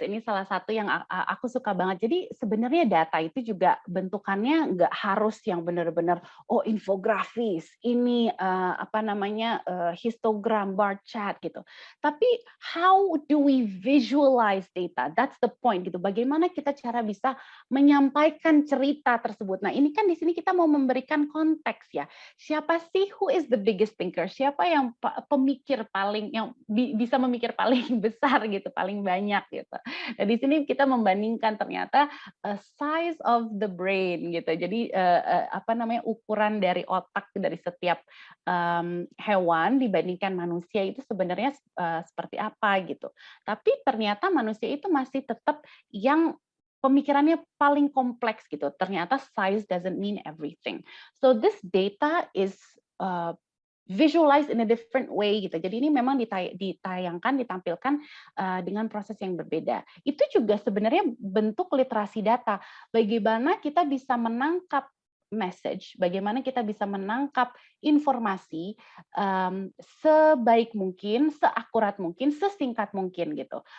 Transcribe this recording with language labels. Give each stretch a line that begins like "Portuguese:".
Indonesian: Ini salah satu yang aku suka banget. Jadi sebenarnya data itu juga bentukannya nggak harus yang benar-benar oh infografis, ini apa namanya histogram, bar chart gitu. Tapi
English: how do we visualize data? That's the point gitu.
Indonesian: Bagaimana kita cara bisa menyampaikan cerita tersebut. Nah ini kan di sini kita mau memberikan konteks ya. Siapa sih
English: who is the biggest thinker?
Indonesian: Siapa yang pemikir paling yang bisa memikir paling besar gitu, paling banyak gitu. Nah, di sini kita membandingkan ternyata
English: size of the brain
Indonesian: gitu. Jadi apa namanya ukuran dari otak dari setiap hewan dibandingkan manusia itu sebenarnya seperti apa gitu. Tapi ternyata manusia itu masih tetap yang pemikirannya paling kompleks gitu.
English: Ternyata size doesn't mean everything. So this data is visualized in a different way gitu.
Indonesian: Jadi ini memang ditayangkan, ditampilkan dengan proses yang berbeda. Itu juga sebenarnya bentuk literasi data. Bagaimana kita bisa menangkap message, bagaimana kita bisa menangkap informasi sebaik mungkin, seakurat mungkin, sesingkat mungkin gitu.